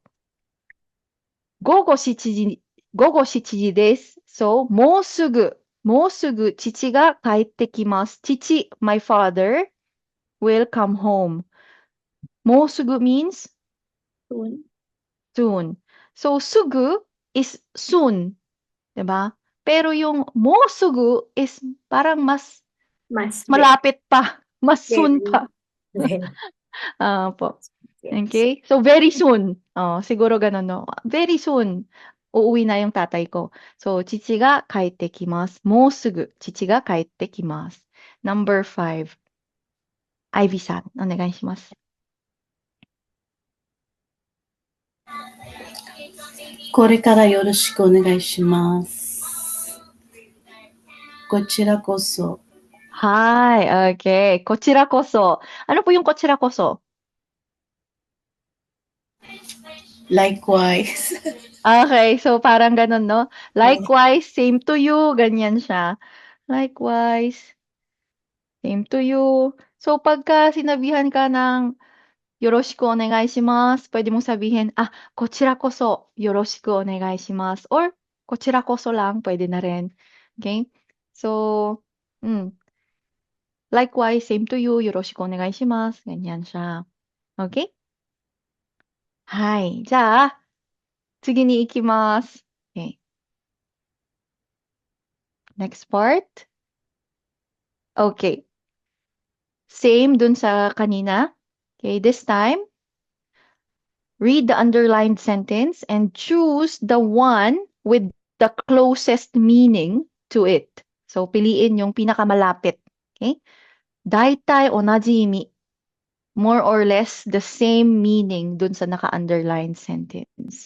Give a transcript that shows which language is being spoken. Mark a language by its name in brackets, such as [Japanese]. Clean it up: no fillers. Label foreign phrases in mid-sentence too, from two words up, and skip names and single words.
[Japanese] 午後7時、午後7時です。So, もうすぐ父が帰ってきます。 [English] 父、my father, will come home. もうすぐ means Soon. soon. So, すぐ is soon. [Filipino] Diba? Pero yung もうすぐ is parang mas Mas malapit pa. Mas soon [English] very, [Filipino] pa. [English] very. [Filipino] Po. [English] Yes. Okay? So, very soon. [Filipino] Siguro ganun, [English] no? Very soon. [Filipino] Uuwi na yung tatay ko. So, [Japanese] 父が帰ってきます。もうすぐ父が帰ってきます。 [English] Number 5. [Japanese] Ivy さん、お願いします。これからよろしくお願いします。こちらこそ。はい、okay. こちらこそ。 [Filipino] Ano po yung [Japanese] こちらこそ? [English] Likewise. [Filipino] Okay, so parang ganun, [English] no? Likewise, same to you, [Filipino] ganyan siya. [English] Likewise, same to you. So, [Filipino] pagka sinabihan ka ng [Japanese] よろしくお願いします, [Filipino] pwede mong sabihin, [Japanese] こちらこそよろしくお願いします. [Filipino] Or, こちらこそ lang, pwede na rin. [English] Okay? So, likewise, same to you, [Japanese] よろしくお願いします. [Filipino] Ganyan siya. [English] Okay? [Japanese] はい。じゃあ、次に行きます。 [English] Next part. Okay. Same [Filipino] dun sa kanina. [English] Okay, this time, read the underlined sentence and choose the one with the closest meaning to it. So, [Filipino] piliin yung pinakamalapit. [Japanese] Okay? 大体同じ意味. [English] More or less the same meaning [Filipino] dun sa naka-underlined [English] sentence.